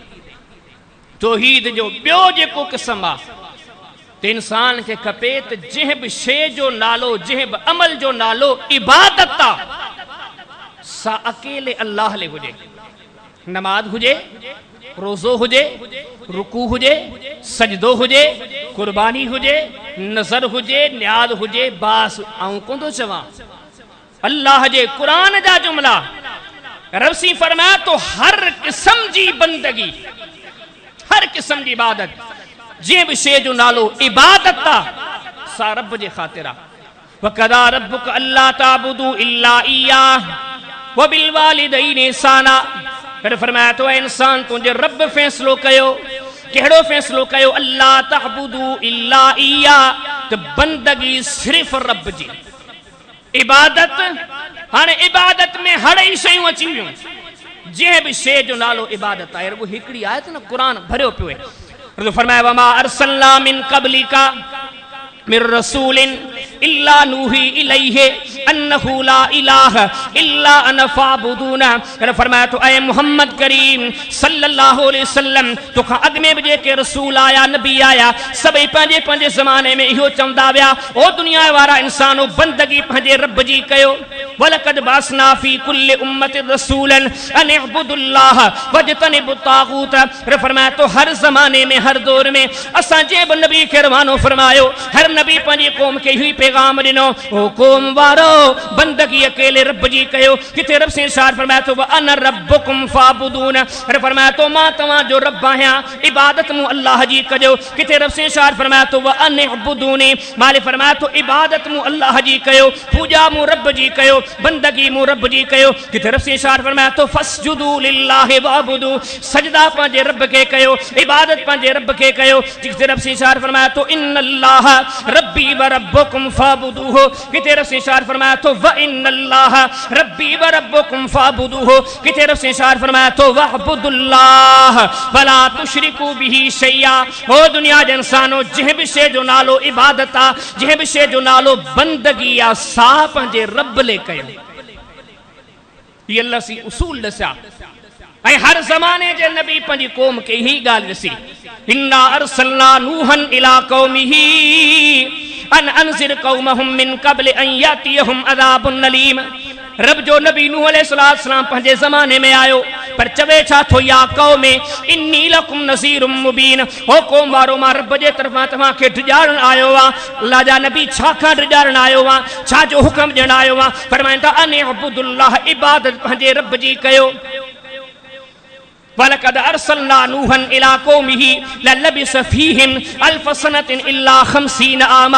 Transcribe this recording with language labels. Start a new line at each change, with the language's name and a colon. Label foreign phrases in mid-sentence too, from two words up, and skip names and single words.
Sindhi: तौहीद जो ॿियो जेको क़िस्म आहे त इंसान खे खपे त जंहिं बि शइ जो नालो, जंहिं बि अमल जो नालो इबादत आहे, सा अकेले अल्लाह ले हुजे। नमाज हुजे, रोज़ो हुजे, रुकू हुजे, सजदो हुजे, कुर्बानी हुजे, नज़र हुजे, न्याज़ हुजे, बास आऊं कोन थो चवां। अल्लाह जे क़ुरान जा जुमला रब सी फरमाया तो हर क़िस्म जी बंदगी, हर क़िस्म जी इबादत, जंहिं बि शइ जो नालो इबादत आहे, सा रब जे ख़ातिर आहे।
Arabic: وقضى ربك ألا تعبدوا إلا إياه وبالوالدين إحسانا.
Sindhi: फिर फरमाया तो इंसान तुंहिंजे रब फ़ैसिलो कयो, कहिड़ो फ़ैसिलो कयो,
Arabic: ألا تعبدوا إلا إياه,
Sindhi: त बंदगी सिर्फ़ रब जी। इबादत हाणे इबादत में हड़ई शयूं अची वियूं, जंहिं बि शइ जो नालो इबादत आहे। रुगो हिकिड़ी आयत न क़ुरान भरियो पियो आहे। तो फरमाया
Arabic: وما أرسلنا من قبلك من رسول إلا نوحي إليه أنه لا إله إلا أنا فاعبدون.
Sindhi: फरमाया तो ऐ मोहम्मद करीम
Arabic: صلى الله عليه وسلم
Sindhi: तोखा अॻ में बि जेके रसूल आया, नबी आया, सभई पंहिंजे पंहिंजे ज़माने में इहो चवंदा विया ओ दुनिया वारा इंसानो बंदगी पंहिंजे रब जी कयो।
Arabic: ولقد بعثنا في كل أمة رسولا أن اعبدوا الله واجتنبوا الطاغوت.
Sindhi: फरमाया तो हर ज़माने में, हर दौर में असां जे बि नबी खे रवानो फरमायो, हर नबी पंहिंजी क़ौम खे इहो पैगाम ॾिनो ओ क़ौम वारो बंदगी अकेले रब जी कयो। किथे रब से इरशाद फरमाया तो
Arabic: أنا ربكم فاعبدون.
Sindhi: फरमाया तो मां तव्हां जो रब आहियां, इबादत मूं अल्लाह जी कजो। किथे रब से इरशाद फरमाया तो
Arabic: أن اعبدوني.
Sindhi: मालिक फरमाया तो इबादत मूं अल्लाह जी कयो, पूजा मूं रब जी कयो, बंदगी मूं रब जी कयो। किथे रब से इरशाद फरमाया तो
Arabic: فاسجدوا لله واعبدوا,
Sindhi: सजदा पंहिंजे रब खे कयो, इबादत पंहिंजे रब खे कयो। किथे रब से इरशाद फरमाया तो
Arabic: إن الله ربي وربكم فاعبدوه.
Sindhi: किथे रब से इरशाद फरमाया तो
Arabic: وإن الله ربي وربكم فاعبدوه.
Sindhi: किथे रब से इरशाद फरमाया तो
Arabic: واعبدوا الله ولا تشركوا به شيئا.
Sindhi: ओ दुनिया जे इंसानो जंहिं बि शइ जो नालो इबादत आहे, जंहिं बि शइ जो नालो बंदगी आहे, सा पंहिंजे रब ले कयो। ये अल्लाह सी उसूल दसिया ऐं हर ज़माने जे नबी पंहिंजी क़ौम खे ही ॻाल्हि ॾसी
Arabic: إنا أرسلنا نوحا إلى قومه أن أنذر قومك من قبل أن يأتيهم عذاب أليم.
Sindhi: रब जो नबी नूह अलैहिस्सलाम पंहिंजे ज़माने में आयो, पर चवे छा थो
Arabic: يا قوم إني لكم نذير مبين.
Sindhi: हो क़ौम वारो मां रब जे तरफ़ां तव्हां खे डिॼारण आयो आहियां। अल्लाह जा नबी छा खां डिॼारण आयो आहियां, छा जो हुक्म ॾियण आयो आहियां। फरमाइनि था
Arabic: أن اعبدوا الله,
Sindhi: इबादत पंहिंजे रब जी कयो।
Arabic: ولقد أرسلنا نوحا إلى قومه فلبث فيهم ألف سنة إلا خمسين عاما.